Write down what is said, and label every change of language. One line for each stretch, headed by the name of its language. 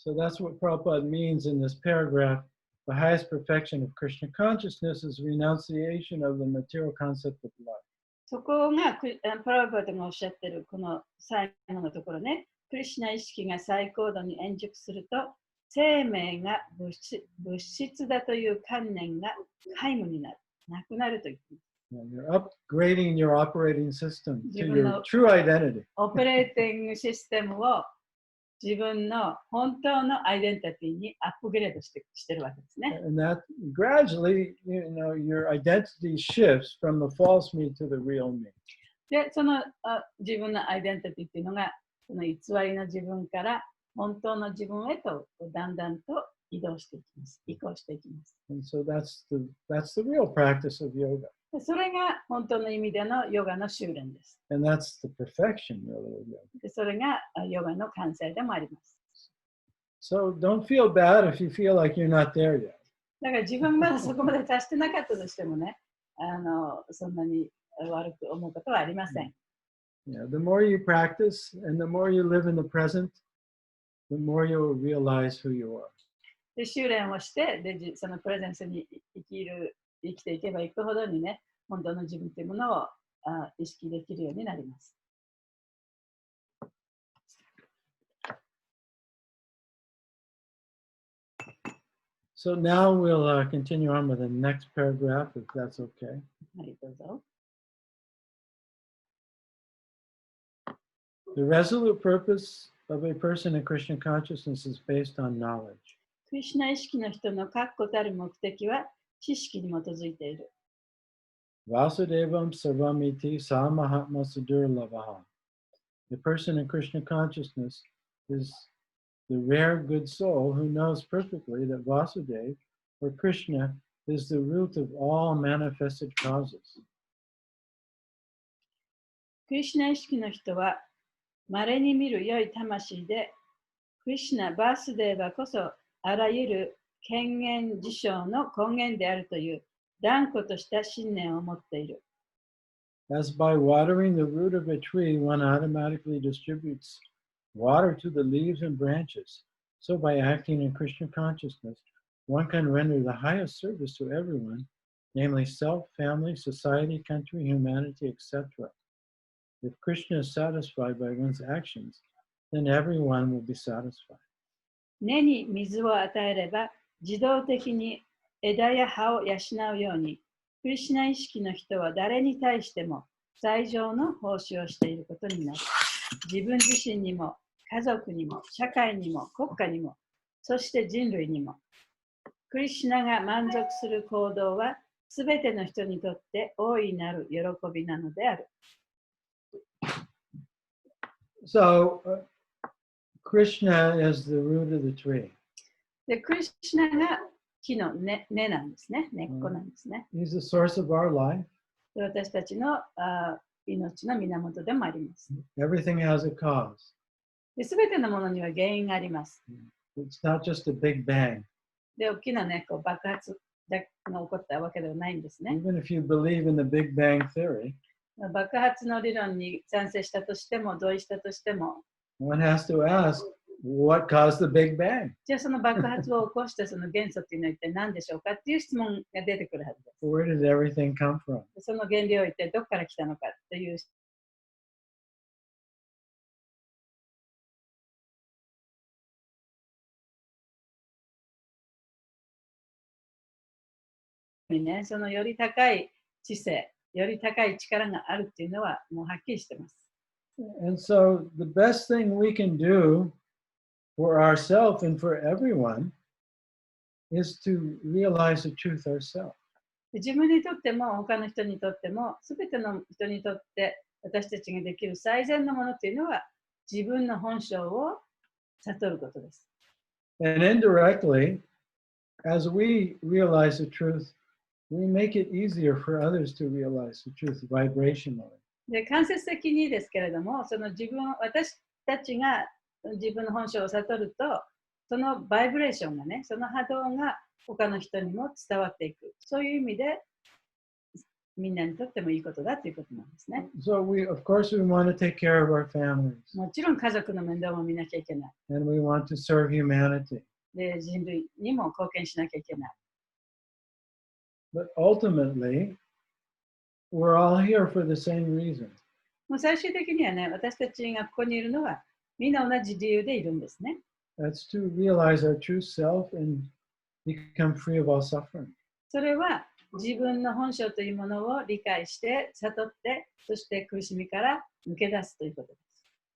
English: So that's what Prabhupada means in this paragraph. The highest perfection of Krishna consciousness is renunciation of the material concept of life.
Japanese: そこがプラバートがおっしゃってるこの最後のところね、クリシュナ意識が最高度に円熟すると、生命が物質だという観念が皆無になる、なくなると言っています。
English: You're upgrading your operating system to your true identity.
Japanese: オペレーティングシステムを自分の本当のアイデンティティにアップグレードしてるわけですね。
English: And that gradually, your identity shifts from the false me to the real me.
Japanese: で、その自分のアイデンティティっていうのが、その偽りの自分から本当の自分へとだんだんと移行していきます。
English: And so that's the real practice of yoga.
Japanese: それが本当の意味でのヨガの修練です。
English: And that's the perfection really of yoga.
Japanese: でそれがヨガの完成でもあります。
English: So don't feel bad if you feel like you're not there yet.
Japanese: だから自分まだそこまで達してなかったとしてもね、そんなに悪く思うことはありません。
English: Yeah, the more you practice and the more you live in the present, the more you'll realize who you are.
Japanese: で修練をしてで、そのプレゼンスに生きていけばいくほどにね、本当の自分というものを意識できるようになります。
English: So now we'll continue on with the next paragraph, if that's okay.
Japanese: はい、どうぞ。
English: The resolute purpose of a person in Krishna consciousness is based on knowledge.
Japanese: クリシュナ意識の人の確固たる目的は知識に基づいている。
Sanskrit: Vasudevam sarvamiti samahatma sudurlavaha.
English: The person in Krishna consciousness is the rare good soul who knows perfectly that Vasudeva, or Krishna, is the root of all manifested causes.
Japanese: クリシュナ意識の人は稀に見る良い魂で、クリシュナ・バースデーバこそあらゆる権限事象の根源であるという断固とした信念を持っている。
English: As by watering the root of a tree, one automatically distributes water to the leaves and branches. So by acting in Krishna consciousness, one can render the highest service to everyone, namely self, family, society, country, humanity, etc. If Krishna is satisfied by one's actions, then everyone will be satisfied.
Japanese: 根に水を与えれば自動的に枝や葉を養うように、クリシュナ意識の人は誰に対しても最上の奉仕をしていることになる。自分自身にも、家族にも、社会にも、国家にも、そして人類にも。クリシュナが満足する行動は、すべての人にとって大いなる喜びなのである。
English: So, Krishna is the root of the tree.
Japanese: で、クリシュナが木の根なんですね。根っこなんですね。
English: He's the source of our life.
Japanese: で、私たちの命の源でもあります。
English: Everything has a cause.
Japanese: で、すべてのものには原因があります。
English: It's not just a big bang.
Japanese: で、大きなね、こう爆発が起こったわけではないんですね。
English: Even if you believe in the Big Bang Theory,
Japanese: 爆発の理論に賛成したとしても、同意したとしても、
English: one has to ask, what caused the Big Bang?
Japanese: じゃあその爆発を起こしたその元素っていうのは一体何でしょうかっていう質問が出てくるはずです。
English: Where did everything come from?
Japanese: その原料は一体どこから来たのかというね、そのより高い知性、より高い力があるっていうのはもうはっきりしてます。
English: And so the best thing we can do for ourselves and for everyone is to realize the truth ourselves.
Japanese: 自分にとっても他の人にとっても全ての人にとって私たちができる最善のものっていうのは自分の本性を悟ることです。
English: And indirectly, as we realize the truth, we make it easier for others to realize the truth vibrationally.
Japanese: で、間接的にですけれども、私たちが自分の本性を悟ると、そのバイブレーションがね、その波動が他の人にも伝わっていく。そういう意味で、みんなにとってもいいことだということなんですね。
English: So of course, we want to take care of our families.
Japanese: もちろん家族の面倒も見なきゃいけない。
English: And we want to serve humanity.
Japanese: で、人類にも貢献しなきゃいけない。
English: But ultimately, we're all here for the same reason.
Japanese: もう最終的にはね、私たちがここにいるのは、みんな同じ理由でいるんですね。
English: That's to realize our true self and become free of all suffering.
Japanese: それは自分の本性というものを理解して、悟って、そして苦しみから抜け出すということです。